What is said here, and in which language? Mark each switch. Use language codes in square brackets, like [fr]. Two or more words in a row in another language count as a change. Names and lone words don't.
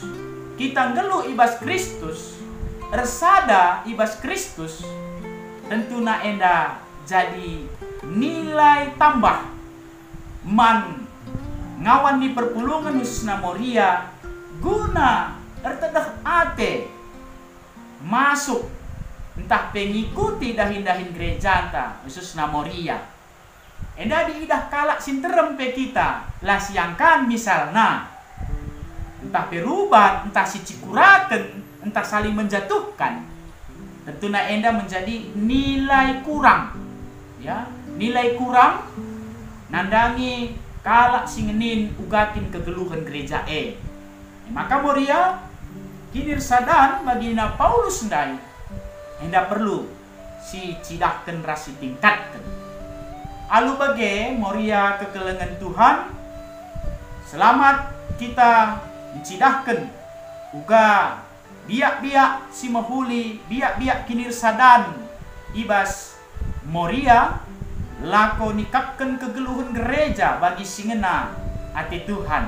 [btx] Kita ngeluh ibas Kristus, ersada ibas Kristus, tentuna enda jadi nilai tambah man ngawan di perpulungan khususna Moria guna ertedah ate masuk entah pengikuti dahin-dahin gereja ta khususna Moria. Enda diidah kalak sinterem pe kita lah siangkan misalnya entah perubat, entah si cikuraken, entah [id] saling menjatuhkan. Tentunya enda menjadi nilai kurang. [btx] Ya, nilai kurang nandangi kalak singenin ugatin kegeluhan gereja maka Moria kinirsadan bagina Paulus ndai enda perlu si cidahken rasi tingkatkan. Alu bage Moria kekelengan Tuhan selamat kita dicidahkan uga biak-biak si mahuli, biak-biak kinirsadan ibas Moria lako nikapkan kegeluhan gereja bagi singena ati Tuhan.